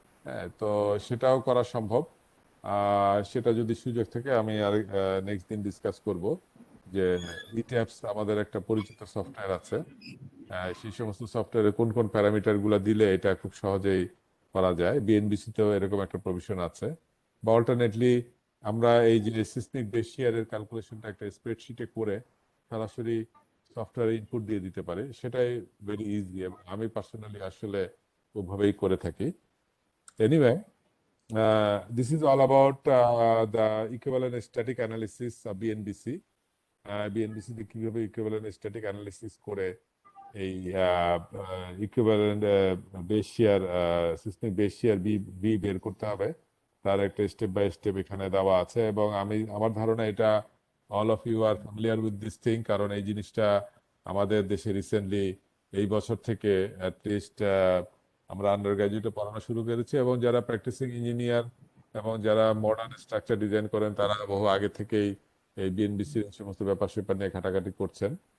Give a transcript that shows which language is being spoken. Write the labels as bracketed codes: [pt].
[bn] হ্যাঁ, তো সেটাও করা সম্ভব। সেটা যদি সুযোগ থাকে আমি আর নেক্সট দিন ডিসকাস করব যে ইট্যাপস আমাদের একটা পরিচিত সফটওয়্যার আছে, সেই সমস্ত সফটওয়্যারে কোন কোন প্যারামিটার গুলা দিলে এটা খুব সহজেই করা যায়। বিএনবিসি তেও এরকম একটা প্রভিশন আছে। বা অল্টারনেটলি আমরা এই যে সিসমিক বেস শিয়ারের ক্যালকুলেশনটা একটা স্প্রেডশিটে করে সরাসরি সফটওয়্যারে ইনপুট দিয়ে দিতে পারে, সেটাই ভেরি ইজি, এবং আমি পার্সোনালি আসলে ওভাবেই করে থাকি। Anyway, [en] this is all about the equivalent static analysis of BNBC. [bn] BNBC তে কিভাবে ইকুইভ্যালেন্ট স্ট্যাটিক অ্যানালিসিস করে এই ইকুইভ্যালেন্ট বেস শিয়ার সিস্টেম বেস শিয়ার বি বি বের করতে হবে, তার একটা স্টেপ বাই স্টেপ এখানে দেওয়া আছে। এবং আমার ধারণা এটা [en] all of you are familiar with this thing, [bn] কারণ এই জিনিসটা আমাদের দেশে রিসেন্টলি এই বছর থেকে অ্যাটলিস্ট আমরা আন্ডার গ্রাজুয়েটে পড়ানো শুরু করেছি, এবং যারা প্র্যাকটিসিং ইঞ্জিনিয়ার এবং যারা মডার্ন স্ট্রাকচার ডিজাইন করেন তারা বহু আগে থেকেই এই বিএনবিসির সমস্ত ব্যাপার স্যাপার নিয়ে ঘাটাঘাটি করছেন।